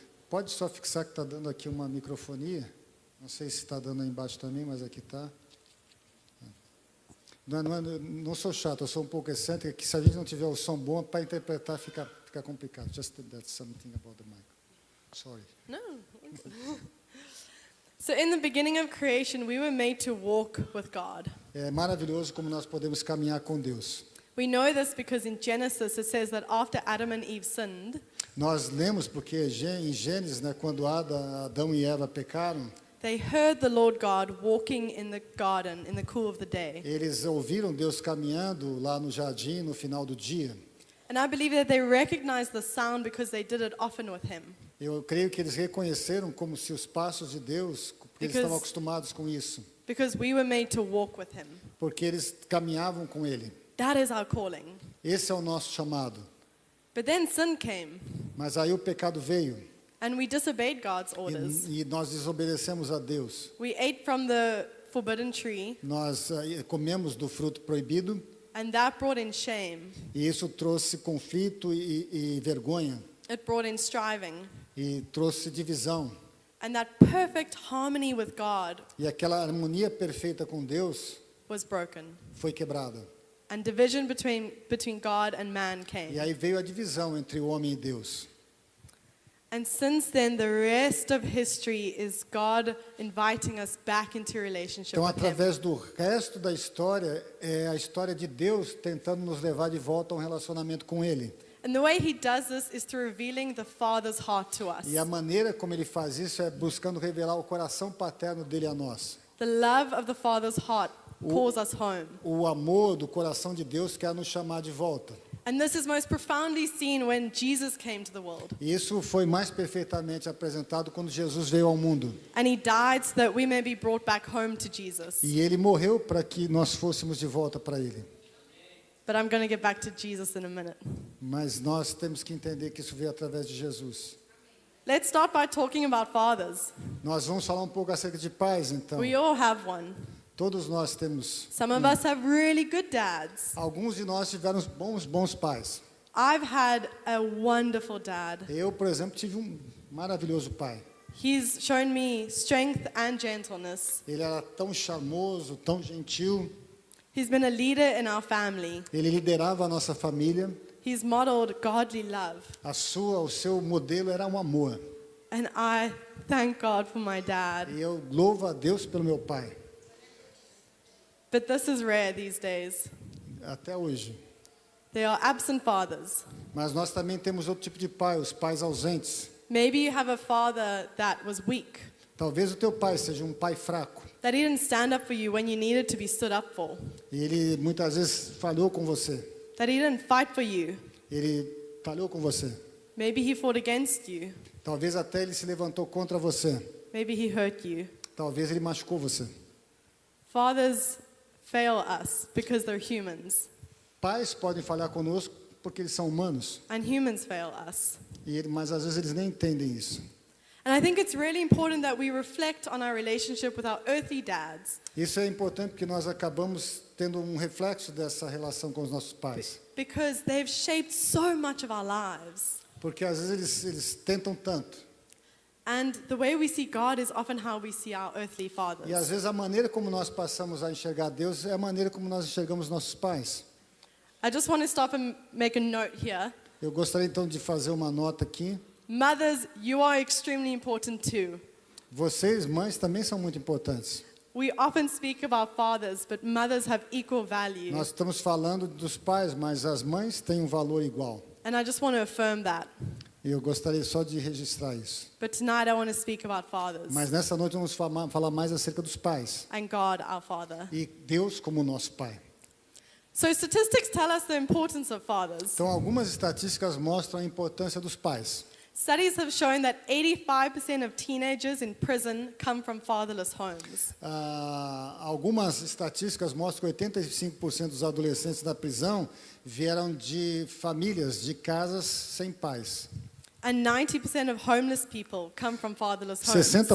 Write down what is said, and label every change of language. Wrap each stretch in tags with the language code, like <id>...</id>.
<pt>Pode só fixar que está dando aqui uma microfonia. Não sei se está dando aí embaixo também, mas aqui está. Não sou chato, eu sou um pouco excêntrico, que se a gente não tiver o som bom, para interpretar fica complicado.</pt> <en>Just that's something about the mic. Sorry. No. So in the beginning of creation, we were made to walk with God.</en> <pt>É maravilhoso como nós podemos caminhar com Deus.</pt> <en>We know this because in Genesis it says that after Adam and Eve sinned,</en> <pt>Nós lemos porque em Gênesis, né, quando Adão e Eva pecaram,</pt> <en>they heard the Lord God walking in the garden in the cool of the day.</en> <pt>eles ouviram Deus caminhando lá no jardim no final do dia.</pt> <en>And I believe that they recognized the sound because they did it often with him.</en> <pt>Eu creio que eles reconheceram como se os passos de Deus, porque eles estavam acostumados com isso,</pt> <en>Because we were made to walk with him.</en> <pt>porque eles caminhavam com Ele.</pt> <en>That is our calling.</en> <pt>Esse é o nosso chamado.</pt> <en>But then sin came,</en> <pt>Mas aí o pecado veio</pt> <en>and we disobeyed God's orders.</en> <pt>e nós desobedecemos a Deus.</pt> <en>We ate from the forbidden tree,</en> <pt>Nós comemos do fruto proibido</pt> <en>and that brought in shame.</en> <pt>e isso trouxe conflito e vergonha</pt> <en>It brought in striving.</en> <pt>e trouxe divisão.</pt> <en>And that perfect harmony with God</en> <pt>E aquela harmonia perfeita com Deus</pt> <en>was broken.</en> <pt>foi quebrada.</pt> <en>And division between God and man came.</en> <pt>E aí veio a divisão entre o homem e Deus.</pt> <en>And since then, the rest of history is God inviting us back into relationship</en> <pt>Então,</pt> <en>with Him.</en> <pt>através do resto da história, é a história de Deus tentando nos levar de volta a um relacionamento com Ele.</pt> <en>And the way He does this is through revealing the Father's heart to us.</en> <pt>E a maneira como Ele faz isso é buscando revelar o coração paterno dele a nós.</pt> <en>The love of the Father's heart calls us home.</en> <pt>O amor do coração de Deus quer nos chamar de volta.</pt> <en>And this is most profoundly seen when Jesus came to the world.</en> <pt>E isso foi mais perfeitamente apresentado quando Jesus veio ao mundo.</pt> <en>And He died so that we may be brought back home to Jesus.</en> <pt>E Ele morreu para que nós fôssemos de volta para Ele.</pt> <en>But I'm going to get back to Jesus in a minute.</en> <pt>Mas nós temos que entender que isso veio através de Jesus.</pt> <en>Let's start by talking about fathers.</en> <pt>Nós vamos falar um pouco acerca de pais, então.</pt> <en>We all have one.</en> <pt>Todos nós temos.</pt> <en>Some of us have really good dads.</en> <pt>Alguns de nós tiveram bons pais.</pt> <en>I've had a wonderful dad.</en> <pt>Eu, por exemplo, tive um maravilhoso pai.</pt> <en>He's shown me strength and gentleness.</en> <pt>Ele era tão charmoso, tão gentil.</pt> <en>He's been a leader in our family.</en> <pt>Ele liderava a nossa família.</pt> <en>He's modeled godly love.</en> <pt>O seu modelo era um amor.</pt> <en>And I thank God for my dad.</en> <pt>E eu louvo a Deus pelo meu pai.</pt> <en>But this is rare these days.</en> <pt>Até hoje.</pt> <en>There are absent fathers.</en> <pt>Mas nós também temos outro tipo de pai, os pais ausentes.</pt> <en>Maybe you have a father that was weak,</en> <pt>Talvez o teu pai seja um pai fraco.</pt> <en>that he didn't stand up for you when you needed to be stood up for,</en> <pt>E ele muitas vezes falhou com você.</pt> <en>that he didn't fight for you.</en> <pt>Ele falhou com você.</pt> <en>Maybe he fought against you.</en> <pt>Talvez até ele se levantou contra você.</pt> <en>Maybe he hurt you.</en> <pt>Talvez ele machucou você.</pt> <en>Fathers fail us because they're humans,</en> <pt>Pais podem falhar conosco porque eles são humanos.</pt> <en>and humans fail us.</en> <pt>Mas às vezes eles nem entendem isso.</pt> <en>And I think it's really important that we reflect on our relationship with our earthly dads,</en> <pt>Isso é importante porque nós acabamos tendo um reflexo dessa relação com os nossos pais.</pt> <en>because they've shaped so much of our lives.</en> <pt>Porque às vezes eles tentam tanto.</pt> <en>And the way we see God is often how we see our earthly fathers.</en> <pt>E às vezes a maneira como nós passamos a enxergar Deus é a maneira como nós enxergamos nossos pais.</pt> <en>I just want to stop and make a note here.</en> <pt>Eu gostaria então de fazer uma nota aqui.</pt> <en>Mothers, you are extremely important too.</en> <pt>Vocês, mães, também são muito importantes.</pt> <en>We often speak about fathers, but mothers have equal value.</en> <pt>Nós estamos falando dos pais, mas as mães têm um valor igual.</pt> <en>And I just want to affirm that.</en> <pt>E eu gostaria só de registrar isso.</pt> <en>But tonight I want to speak about fathers</en> <pt>Mas nessa noite vamos falar mais acerca dos pais.</pt> <en>and God, our Father.</en> <pt>E Deus como nosso pai.</pt> <en>So statistics tell us the importance of fathers.</en> <pt>Então, algumas estatísticas mostram a importância dos pais.</pt> <en>Studies have shown that 85% of teenagers in prison come from fatherless homes.</en> <pt>Algumas estatísticas mostram que 85% dos adolescentes da prisão vieram de famílias, de casas sem pais.</pt> <en>And 90% of homeless people come from fatherless homes.</en>